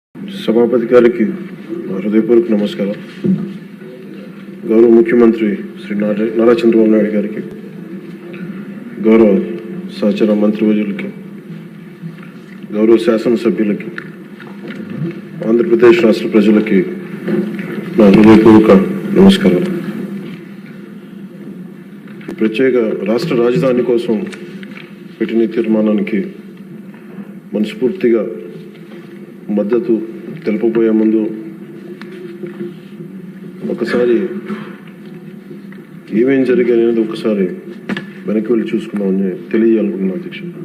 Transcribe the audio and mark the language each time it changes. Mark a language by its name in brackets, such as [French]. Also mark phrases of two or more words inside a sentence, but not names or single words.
[Telugu] సభాపతి గారికి హృదయపూర్వక నమస్కార। గౌరవ ముఖ్యమంత్రి శ్రీ నారా చంద్రబాబు నాయుడు గారికి, గౌరవ సహచర మంత్రివర్యులకి, గౌరవ శాసన సభ్యులకి, ఆంధ్ర ప్రదేశ్ రాష్ట్ర ప్రజలకి నా హృదయపూర్వక నమస్కార। ప్రత్యేక రాష్ట్ర రాజధాని కోసం పెట్టిన తీర్మానానికి మనస్ఫూర్తిగా మద్దతు తెలుపబోయే ముందు ఒకసారి ఏమేం జరిగాయనేది ఒకసారి వెనక్కి వెళ్ళి చూసుకుందామని తెలియజేయాలనుకుంటున్నాను అధ్యక్ష.